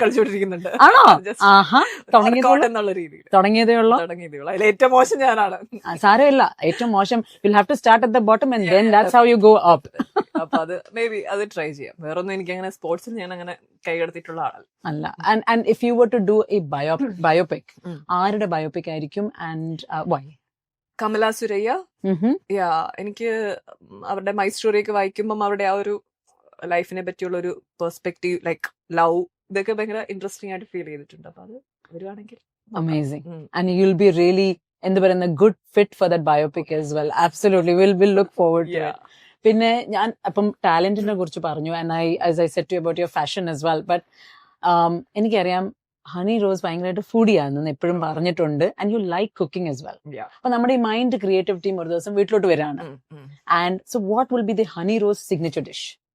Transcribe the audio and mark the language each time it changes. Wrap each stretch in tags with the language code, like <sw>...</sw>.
<ml>കളിച്ചോണ്ടിരിക്കുന്നുണ്ട്. ആണോ? ആഹാ, എന്നുള്ള രീതിയിൽ തുടങ്ങിയതേ ഉള്ളൂ. അതിൽ ഏറ്റവും മോശം ഞാനാണ്. സാരമില്ല, ഏറ്റവും മോശം.</ml> <en>Will have to start at the bottom and then that's how you go up.</en> <ml>അപ്പൊ അത് മേ ബി അത് ട്രൈ ചെയ്യാം. വേറൊന്നും എനിക്ക് അങ്ങനെ സ്പോർട്സിൽ ഞാൻ അങ്ങനെ കൈകടത്തിയിട്ടുള്ള ആളല്ല.</ml> <en>And if you were to do a biopic,</en> <ml>ആരുടെ ബയോപിക് ആയിരിക്കും</ml> <en>and why?</en> <ml>കമല സുരയ്യ. എനിക്ക് അവരുടെ മൈ സ്റ്റോറി ഒക്കെ വായിക്കുമ്പോൾ അവരുടെ ആ ഒരു ലൈഫിനെ പറ്റിയുള്ള ഒരു പെർസ്പെക്റ്റീവ്, ലൈക്ക് ലവ്, ഇതൊക്കെ ഭയങ്കര ഇൻട്രസ്റ്റിംഗ് ആയിട്ട് ഫീൽ ചെയ്തിട്ടുണ്ട്. അപ്പൊ അത് വരുവാണെങ്കിൽ</ml> <en>amazing. And you'll be really</en> <ml>എന്താ പറയുന്ന</ml> <en>good fit for that biopic as well. Absolutely, we'll look forward to it.</en> <ml>പിന്നെ ഞാൻ അപ്പം ടാലന്റിനെ കുറിച്ച് പറഞ്ഞു,</ml> <en>And as I said to about your fashion as well.</en> <ml>But എനിക്കറിയാം ഹണി റോസ് ഭയങ്കരമായിട്ട് ഫുഡിയാണെന്ന് എപ്പോഴും പറഞ്ഞിട്ടുണ്ട്.</ml> <en>And you like cooking as well.</en> <ml>അപ്പൊ നമ്മുടെ ഈ മൈൻഡ് ക്രിയേറ്റിവിറ്റിയും ഒരു ദിവസം വീട്ടിലോട്ട് വരാണ്.</ml> <en>And so what will be the Honey Rose signature dish?</en>